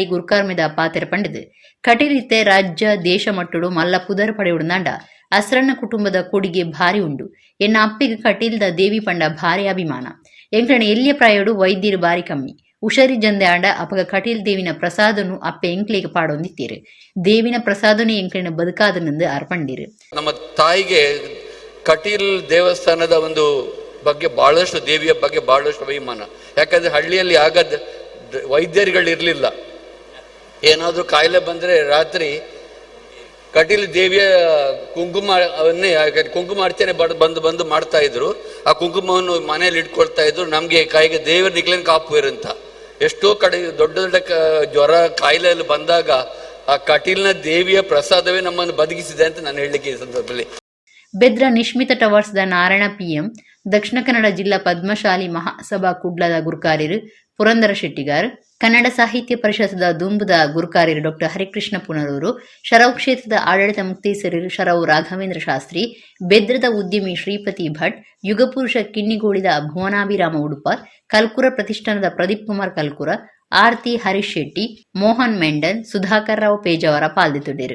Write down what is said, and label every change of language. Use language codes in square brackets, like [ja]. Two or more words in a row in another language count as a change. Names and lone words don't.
[tcy] ಗುರುಕಾರ್ಮೆದ ಪಾತ್ರ ಪಂಡಿತ್ ಕಟೀಲಿತ್ತೆ ರಾಜ್ಯ ದೇಶ ಮಟ್ಟುಡು ಮಲ್ಲ ಪುದರ್ ಪಡೆಯುಡುಂದಾಂಡ ಅಸರಣ್ಣ ಕುಟುಂಬದ ಕೊಡುಗೆ ಭಾರಿ ಉಂಡು. ಎನ್ನ ಅಪ್ಪಿಗೆ ಕಟೀಲ್ದ ದೇವಿ ಪಂಡ ಭಾರಿ ಅಭಿಮಾನ. ಎಂಕಣ ಎಲ್ಲಿಯ ಪ್ರಾಯೋಡು ವೈದ್ಯರು ಬಾರಿ ಕಮ್ಮಿ. ಉಷರಿ ಜಂದೆ ಆಂಡ ಅಪಗ ಕಟೀಲ್ ದೇವಿನ ಪ್ರಸಾದನು ಅಪ್ಪೆ ಎಂಕ್ಲಿಗೆ ಪಾಡೊಂದಿತ್ತೀರು. ದೇವಿನ ಪ್ರಸಾದನು ಎಂಕಳಿನ ಬದುಕಾದನೆಂದು ಅರ್ಪಂಡಿರು. [kn] ನಮ್ಮ ತಾಯಿಗೆ ಕಟೀಲ್ ದೇವಸ್ಥಾನದ ಒಂದು ಬಗ್ಗೆ ಬಹಳಷ್ಟು, ದೇವಿಯ ಬಗ್ಗೆ ಬಹಳಷ್ಟು ಅಭಿಮಾನ. ಯಾಕಂದ್ರೆ ಹಳ್ಳಿಯಲ್ಲಿ ಆಗದ ವೈದ್ಯರುಗಳಿರಲಿಲ್ಲ. ಏನಾದರೂ ಕಾಯಿಲೆ ಬಂದರೆ ರಾತ್ರಿ ಕಟೀಲ್ ದೇವಿಯ ಕುಂಕುಮವನ್ನೇ, ಕುಂಕುಮಾರ್ಚನೆ ಬಂದು ಮಾಡ್ತಾ ಇದ್ರು. ಆ ಕುಂಕುಮವನ್ನು ಮನೆಯಲ್ಲಿ ಇಟ್ಕೊಳ್ತಾ ಇದ್ರು. ನಮಗೆ ಕೈಗೆ ದೇವರ [tcy] ನಿಕ್ಲೇನ್ ಕಾಪುವೇರು [kn] ಅಂತ. ಎಷ್ಟೋ ಕಡೆ ದೊಡ್ಡ ದೊಡ್ಡ ಜ್ವರ ಕಾಯಿಲೆಯಲ್ಲಿ ಬಂದಾಗ ಆ ಕಟೀಲ್ನ ದೇವಿಯ ಪ್ರಸಾದವೇ ನಮ್ಮನ್ನು ಬದುಕಿಸಿದೆ ಅಂತ ನಾನು ಹೇಳಲಿಕ್ಕೆ ಈ ಸಂದರ್ಭದಲ್ಲಿ. [tcy] ಬೆದ್ರ ನಿಶ್ಮಿತ ಟವರ್ಸ್ದ ನಾರಾಯಣ PM, ದಕ್ಷಿಣ ಕನ್ನಡ ಜಿಲ್ಲಾ ಪದ್ಮಶಾಲಿ ಮಹಾಸಭಾ ಕುಡ್ಲದ ಗುರುಕಾರ್ಯರು ಪುರಂದರ ಶೆಟ್ಟಿಗಾರ್, ಕನ್ನಡ ಸಾಹಿತ್ಯ ಪರಿಷತ್ದ ದುಂಬುದ ಗುರುಕಾರ್ಯರು ಡಾಕ್ಟರ್ ಹರಿಕೃಷ್ಣ ಪುನರೂರು, ಶರವ್ ಕ್ಷೇತ್ರದ ಆಡಳಿತ ಮುಕ್ತೇಸರರು ಶರವ್ ರಾಘವೇಂದ್ರ ಶಾಸ್ತ್ರಿ, ಬೆದ್ರದ ಉದ್ಯಮಿ ಶ್ರೀಪತಿ ಭಟ್, ಯುಗಪುರುಷ ಕಿನ್ನಿಗೋಳಿದ ಭುವನಾಭಿರಾಮ ಉಡುಪ, ಕಲ್ಕುರ ಪ್ರತಿಷ್ಠಾನದ ಪ್ರದೀಪ್ ಕುಮಾರ್ ಕಲ್ಕುರ, ಆರ್ತಿ ಹರೀಶ್ ಶೆಟ್ಟಿ, ಮೋಹನ್ ಮೆಂಡನ್, ಸುಧಾಕರ್ ರಾವ್ ಪೇಜಾವರ ಪಾಲ್ದಿತುಂಡರು.